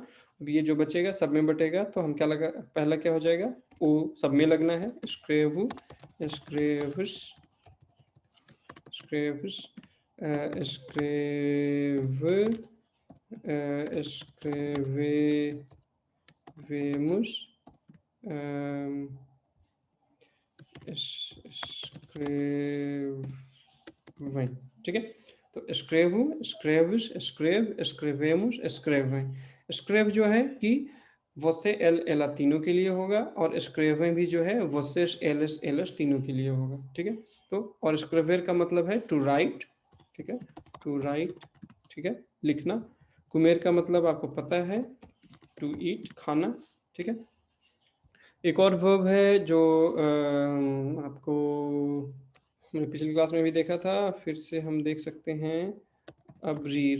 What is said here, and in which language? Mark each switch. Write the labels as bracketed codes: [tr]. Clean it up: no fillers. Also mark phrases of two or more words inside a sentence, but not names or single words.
[hi] अब ये जो बचेगा सब में बटेगा, तो हम क्या लगा, पहला क्या हो जाएगा, ओ सब में लगना है, [pt] escrevo, escreves, escreves, escreve, escreve, vemos, escrevem, [hi] ठीक है। [pt] तो escrevo, escreves, escreve, escrevemos, escrevem. [hi] स्क्रेव जो है कि [pt] você ele ela [hi] तीनों के लिए होगा, और escrever भी जो है [pt] vocês eles elas [hi] तीनों के लिए होगा, ठीक है। तो और escrever का मतलब है [en] to write, [hi] ठीक है, [en] to write, [hi] ठीक है, लिखना। comer का मतलब आपको पता है, [en] to eat, [hi] खाना, ठीक है। एक और वर्ब है जो आपको हमने पिछली क्लास में भी देखा था, फिर से हम देख सकते हैं, अब्रीर।